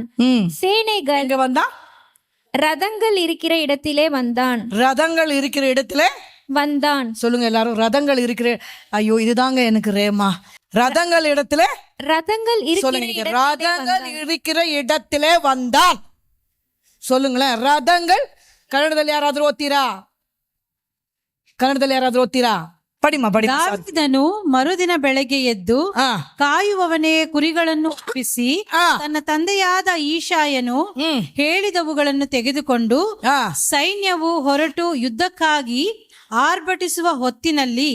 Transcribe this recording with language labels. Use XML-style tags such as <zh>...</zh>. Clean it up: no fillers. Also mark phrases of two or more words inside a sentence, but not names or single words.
<ta>சேனைகள் ரதங்கள் இருக்கிற இடத்திலே வந்தான். ரதங்கள் இருக்கிற இடத்திலே வந்தான். சொல்லுங்க எல்லாரும், ரதங்கள் இருக்கிற. ஐயோ, இதுதாங்க எனக்கு ரேமா. ரதங்கள் இடத்துல, ரதங்கள் இருக்கிற இடத்திலே வந்தான். சொல்லுங்களேன், ரதங்கள்.</ta> <kn>கன்னடದಲ್ಲಿ ಯಾರಾದ್ರೂ ಓದ್ತೀರಾ? ಕನ್ನಡದಲ್ಲಿ ಯಾರಾದ್ರೂ ಓದ್ತೀರಾ? ಪಡಿಮಾ ಪಡಿ. ದಾವೀದನು ಮರುದಿನ ಬೆಳಗ್ಗೆ ಎದ್ದು ಕಾಯುವವನೇ ಕುರಿಗಳನ್ನು ಒಪ್ಪಿಸಿ ತನ್ನ ತಂದೆಯಾದ ಈಶಾಯನು ಹೇಳಿದವುಗಳನ್ನು ತೆಗೆದುಕೊಂಡು ಸೈನ್ಯವು ಹೊರಟು ಯುದ್ಧಕ್ಕಾಗಿ ಆರ್ಭಟಿಸುವ ಹೊತ್ತಿನಲ್ಲಿ</kn>